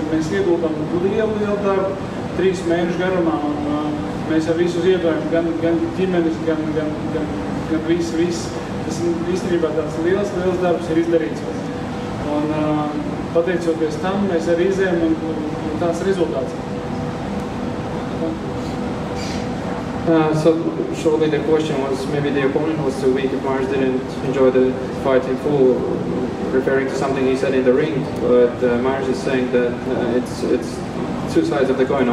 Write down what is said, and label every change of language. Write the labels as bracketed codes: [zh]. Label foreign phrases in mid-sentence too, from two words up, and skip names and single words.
[lv] Mēs ieguldām lielu darbu 3 mēnešu garumā un mēs ar visu ziedojam, gan ģimenes, gan visu. Tas īstenībā tāds liels darbs ir izdarīts. Un pateicoties tam, mēs arī izējam un tāds rezultāts. [en] So shortly the question was maybe the opponent was too weak if Mairis didn't enjoy the fight in full, referring to something he said in the ring. But Mairis is saying that it's two sides of the coin.